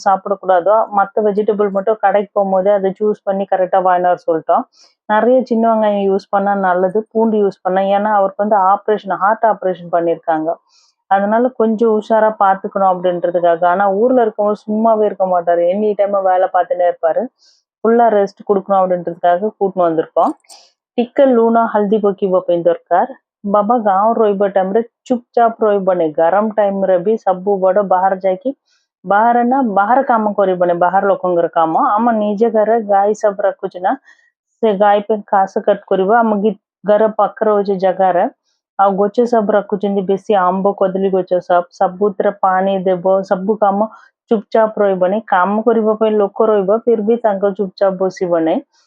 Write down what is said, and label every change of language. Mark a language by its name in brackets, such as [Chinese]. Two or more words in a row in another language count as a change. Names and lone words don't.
[Tamil] சாப்பிடக்கூடாதோ மற்ற வெஜிடபிள் மட்டும் கடைக்கு போகும்போதே அதை சூஸ் பண்ணி கரெக்டா வாங்கினார் சொல்லிட்டோம் நிறைய சின்ன வெங்காயம் யூஸ் பண்ணா நல்லது பூண்டு யூஸ் பண்ணா ஏன்னா அவருக்கு [English] operation heart operation [Tamil] பண்ணியிருக்காங்க அதனால கொஞ்சம் உஷாரா பாத்துக்கணும் அப்படின்றதுக்காக ஆனா ஊர்ல இருக்கவங்க சும்மாவே இருக்க மாட்டாரு [English] any time [Tamil] வேலை பார்த்துட்டே இருப்பாரு ஃபுல்லா ரெஸ்ட் கொடுக்கணும் அப்படின்றதுக்காக கூட்டின்னு வந்திருக்கோம் [Odia] ଟିକେ ଲୁଣ ହଳଦୀ ପକେଇବ ପାଇଁ ଦରକାର ବାବା ଗାଁରେ ରହିବା ଟାଇମରେ ଚୁପଚାପ ରହିବନି ଗରମ ଟାଇମରେ ବି ସବୁ ବଡ ବାହାର ଯାଇକି ବାହାରେ ନା ବାହାର କାମ କରିବନି ବାହାର ଲୋକଙ୍କର କାମ ଆମ ନିଜ ଘରେ ଗାଈ ସବୁ ରଖୁଛୁ ନା ସେ ଗାଈ ପାଇଁ ଘାସ କଟ କରିବ ଆମ ଘର ପାଖରେ ହଉଛି ଜାଗାରେ ଆଉ ଗଛ ସବୁ ରଖୁଛନ୍ତି ବେଶୀ ଆମ୍ବ କଦଳୀ ଗଛ ସବୁଥିରେ ପାଣି ଦେବ ସବୁ କାମ ଚୁପଚାପ ରହିବନି କାମ କରିବା ପାଇଁ ଲୋକ ରହିବ ଫିର ବି ତାଙ୍କ ଚୁପଚାପ ବସିବ ନାହିଁ